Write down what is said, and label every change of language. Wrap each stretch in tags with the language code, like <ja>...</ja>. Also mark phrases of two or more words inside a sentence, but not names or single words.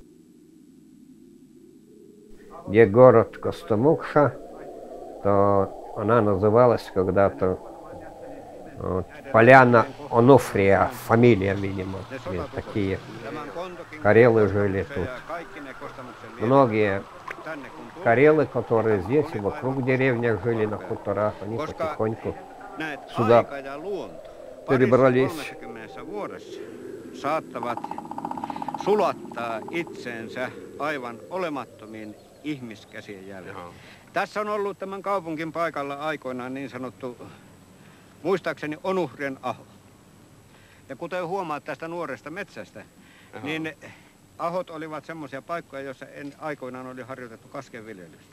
<ru>Где город Костомукша, то она называлась когда-то Поляна Онуфрия, фамилия, видимо, такие карелы жили тут. Многие карелы, которые здесь и вокруг деревнях жили на хуторах, они потихоньку сюда перебрались.</ru> <fi>Saattavat sulattaa itseensä aivan olemattomiin ihmiskäsien jäljellä. Tässä on ollut tämän kaupunkin paikalla aikoinaan niin sanottu, muistaakseni Onuhrien aho. Ja kuten huomaat tästä nuoresta metsästä, niin ahot olivat semmoisia paikkoja, joissa aikoinaan oli harjoitettu kaskenviljelystä.</fi>